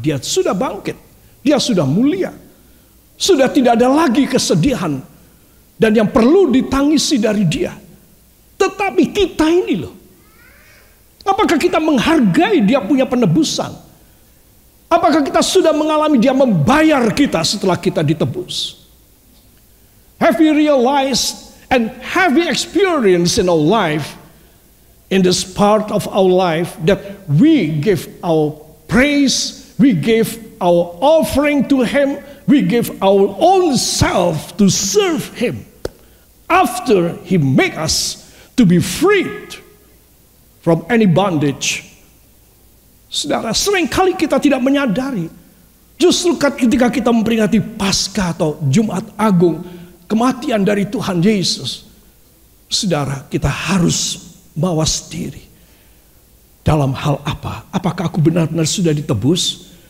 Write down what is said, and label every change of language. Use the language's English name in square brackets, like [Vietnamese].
[Indonesian] Dia sudah bangkit, dia sudah mulia, sudah tidak ada lagi kesedihan dan yang perlu ditangisi dari dia. Tetapi kita ini loh, apakah kita menghargai dia punya penebusan? Apakah kita sudah mengalami dia membayar kita setelah kita ditebus? [English] Have we realized and have we experienced in our life, in this part of our life, that we give our praise, we give our offering to Him, we give our own self to serve Him after He make us to be freed from any bondage. [Indonesian] Saudara, seringkali kita tidak menyadari, justru ketika kita memperingati Paskah atau Jumat Agung, kematian dari Tuhan Yesus, saudara, kita harus mawas diri. Dalam hal apa? Apakah aku benar-benar sudah ditebus?